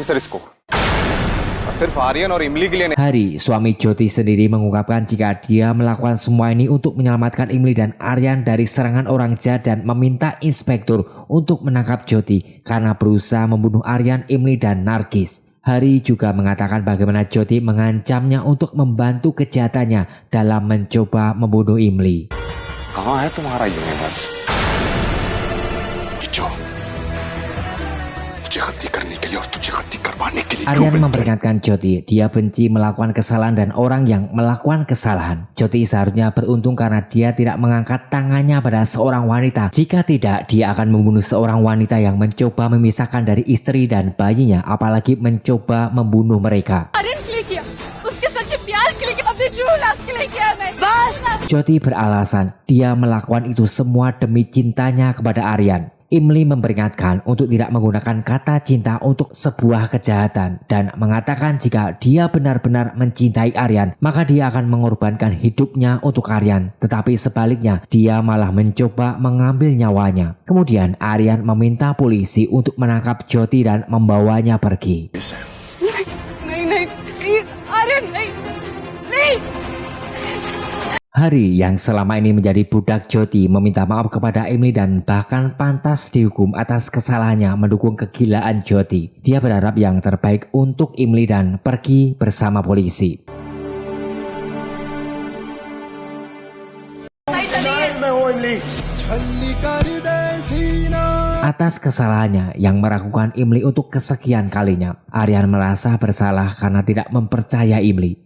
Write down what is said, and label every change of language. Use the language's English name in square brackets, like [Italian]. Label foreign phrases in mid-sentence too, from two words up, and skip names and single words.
[Indonesian] Hari, suami Jyoti sendiri mengungkapkan jika dia melakukan semua ini untuk menyelamatkan Emily dan Aryan dari serangan orang jahat dan meminta inspektur untuk menangkap Jyoti karena berusaha membunuh Aryan, Emily dan Nargis. Hari juga mengatakan bagaimana Jyoti mengancamnya untuk membantu kejahatannya dalam mencoba membunuh Emily. [Hindi] कहाँ है तुम्हारा यूनिवर्स? तुझे गलती करने के लिए और तुझे गलती करवाने के लिए [Indonesian] Aryan memperingatkan Jyoti dia benci melakukan kesalahan dan orang yang melakukan kesalahan. Jyoti seharusnya beruntung karena dia tidak mengangkat tangannya pada seorang wanita. Jika tidak, dia akan membunuh seorang wanita yang mencoba memisahkan dari istri dan bayinya, apalagi mencoba membunuh mereka. [Hindi] आर्यन के लिए किया, उसके सच्चे प्यार के लिए किया, अपने [English] true love [Hindi] के लिए किया मैं। बस [Indonesian] Jyoti beralasan dia melakukan itu semua demi cintanya kepada Aryan. Emily memperingatkan untuk tidak menggunakan kata cinta untuk sebuah kejahatan dan mengatakan jika dia benar-benar mencintai Aryan, maka dia akan mengorbankan hidupnya untuk Aryan. Tetapi sebaliknya, dia malah mencoba mengambil nyawanya. Kemudian Aryan meminta polisi untuk menangkap Jyoti dan membawanya pergi. [Hindi] नहीं प्लीज आर्यन नहीं। [Indonesian] Hari yang selama ini menjadi budak Jyoti meminta maaf kepada Emily dan bahkan pantas dihukum atas kesalahannya mendukung kegilaan Jyoti. Dia berharap yang terbaik untuk Emily dan pergi bersama polisi. Atas kesalahannya yang meragukan Emily untuk kesekian kalinya, Aryan merasa bersalah karena tidak mempercaya Emily.